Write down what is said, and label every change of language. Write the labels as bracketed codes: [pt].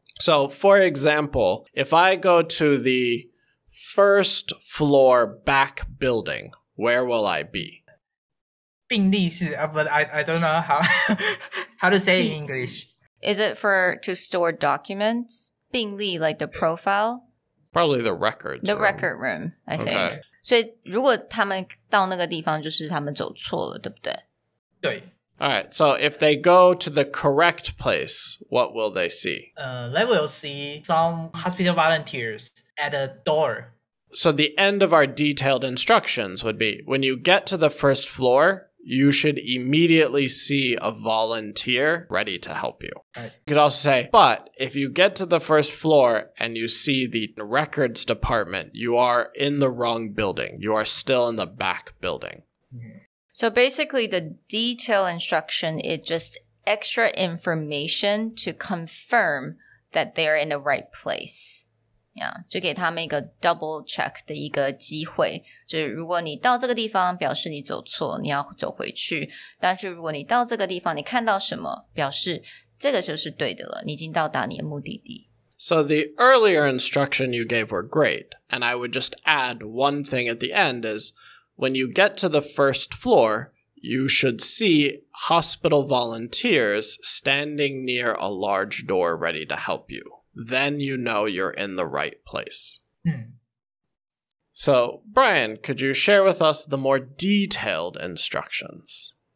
[en] So for example, if I go to the first floor back building, where will I be? [zh] 病历室, [en] but I don't know how to say in English. Is it to store documents? 病历, like the profile? Probably the records. The record room, I think. Okay. [zh] 所以如果他们到那个地方就是他们走错了，对不对？对。 [en] All right, so if they go to the correct place, what will they see? They will see some hospital volunteers at the door. So the end of our detailed instructions would be, when you get to the first floor, you should immediately see a volunteer ready to help you. Right. You could also say, but if you get to the first floor and you see the records department, you are in the wrong building. You are still in the back building. Mm-hmm. So basically the detailed instruction is just extra information to confirm that they're in the right place. [zh] Yeah, 就给他们一个 double check 的一个机会，就是如果你到这个地方表示你走错，你要走回去，但是如果你到这个地方你看到什么，表示这个就是对的了，你已经到达你的目的地。 [en] So the earlier instruction you gave were great, and I would just add one thing at the end is, when you get to the first floor, you should see hospital volunteers standing near a large door ready to help you. Then you know you're in the right place. So, Brian, could you share with us the more detailed instructions?